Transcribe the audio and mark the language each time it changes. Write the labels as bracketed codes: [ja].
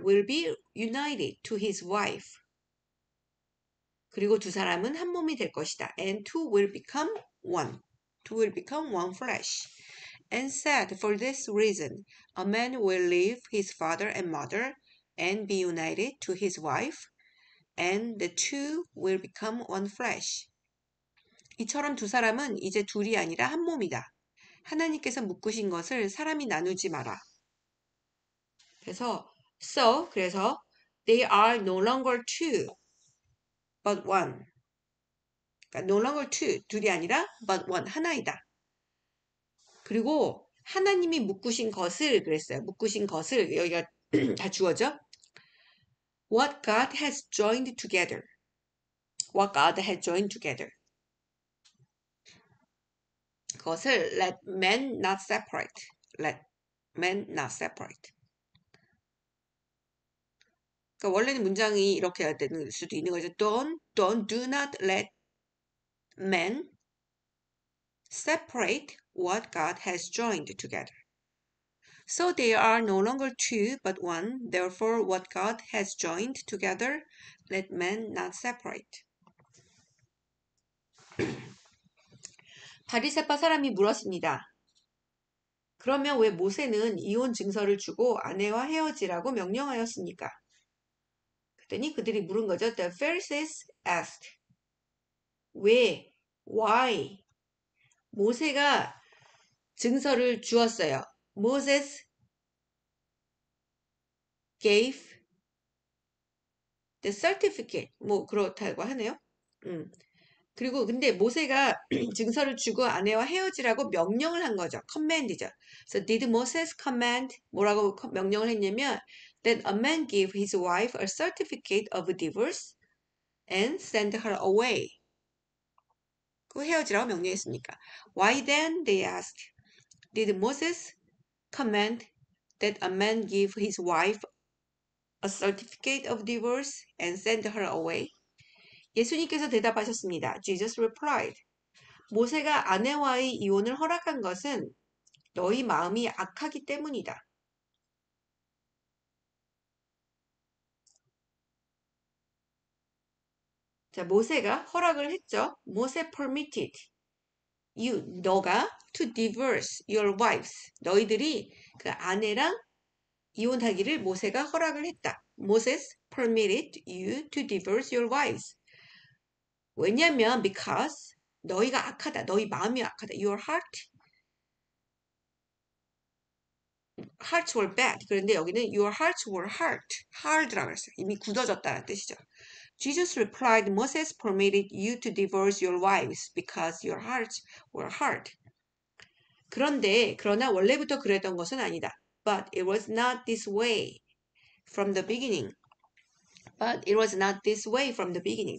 [en] will be united to his wife. [ko] 그리고 두 사람은 한 몸이 될 것이다. [en] And two will become one. Two will become one flesh. And said, for this reason, a man will leave his father and mother and be united to his wife, and the two will become one flesh. [ko] 이처럼 두 사람은 이제 둘이 아니라 한 몸이다. 하나님께서 묶으신 것을 사람이 나누지 마라. 그래서 그래서 [en] they are no longer two, but one. [ko] 그러니까 [en] no longer two, [ko] 둘이 아니라 [en] but one, [ko] 하나이다. 그리고 하나님이 묶으신 것을 그랬어요. 묶으신 것을 여기가 다 주어죠. [en] What God has joined together. What God has joined together. [ko] 그것을 [en] let men not separate. Let men not separate. [ko] 그러니까 원래는 문장이 이렇게 해야 되는 수도 있는 거죠. [en] Do not let men separate what God has joined together. So they are no longer two, but one. Therefore, what God has joined together, let men not separate. [ko] 바리새파 사람이 물었습니다. 그러면 왜 모세는 이혼 증서를 주고 아내와 헤어지라고 명령하였습니까? 그랬더니 그들이 물은 거죠. [en] The Pharisees asked, [ko] 왜? [en] Why? [ko] 모세가 증서를 주었어요. [en] Moses gave the certificate. [ko] 뭐 그렇다고 하네요. 그리고 근데 모세가 증서를 주고 아내와 헤어지라고 명령을 한 거죠. command이죠. [en] So did Moses command [ko] 뭐라고 명령을 했냐면 [en] that a man give his wife a certificate of divorce and send her away. [ko] 그 헤어지라고 명령했으니까. [en] Why then, they asked, did Moses command that a man give his wife a certificate of divorce and send her away? [ko] 예수님께서 대답하셨습니다. [en] Jesus replied, [ko] 모세가 아내와의 이혼을 허락한 것은 너희 마음이 악하기 때문이다. 자, 모세가 허락을 했죠. [en] 모세 permitted [ko] 너가 [en] to divorce your wives. [ko] 너희들이 그 아내랑 이혼하기를 모세가 허락을 했다. [en] Moses permitted you to divorce your wives. [ko] 왜냐면 [en] because [ko] 너희가 악하다. 너희 마음이 악하다. [en] Your hearts were bad. [ko] 그런데 여기는 [en] your hearts were hard [ko] 라고 했어요. 이미 굳어졌다는 뜻이죠. [en] Jesus replied, Moses permitted you to divorce your wives because your hearts were hard. [ko] 그러나 원래부터 그랬던 것은 아니다. [en] But it was not this way from the beginning. But it was not this way from the beginning.